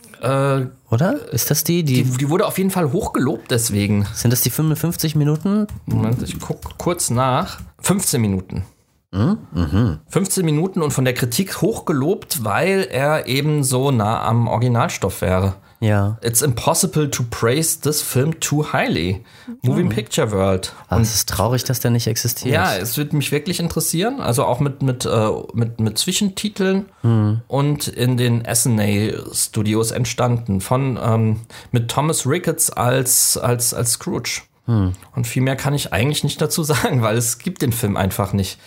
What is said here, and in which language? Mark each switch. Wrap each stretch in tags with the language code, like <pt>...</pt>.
<de>Oder? Ist das die wurde auf jeden Fall hochgelobt deswegen. Sind das die 55 Minuten? Moment, ich guck kurz nach. 15 Minuten. 15 Minuten und von der Kritik hochgelobt, weil er eben so nah am Originalstoff wäre. Ja.</de> <en>It's impossible to praise this film too highly. Moving Picture World.</en> <de>Und es ist traurig, dass der nicht existiert. Ja, es würde mich wirklich interessieren. Also auch mit Zwischentiteln und in den SNA-Studios entstanden. Mit Thomas Ricketts als Scrooge. Und viel mehr kann ich eigentlich nicht dazu sagen, weil es gibt den Film einfach nicht.</de>